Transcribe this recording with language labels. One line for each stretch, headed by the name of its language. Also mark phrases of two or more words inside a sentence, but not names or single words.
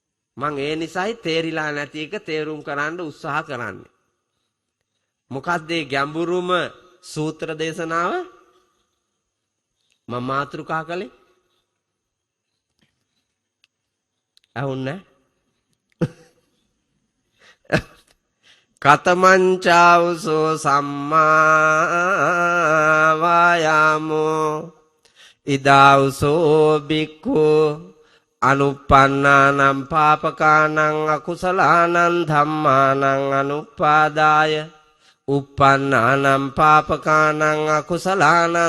Sinhala: මං ඒ නිසායි තේරිලා නැති එක තේරුම් කරන්න උත්සාහ කරන්නේ. මොකක්ද මේ ගැඹුරුම සූත්‍ර දේශනාව? මම මාතෘකා කළේ අහුන්නේ
Pali: කතමංචාවසෝ සම්මා වායාමෝ ඉදාවසෝ බික්ඛු අනුප්පන්නානම් පාපකානං අකුසලානං ධම්මානං අනුපාදාය uppannānaṁ pāpakānaṁ akusalaanaṁ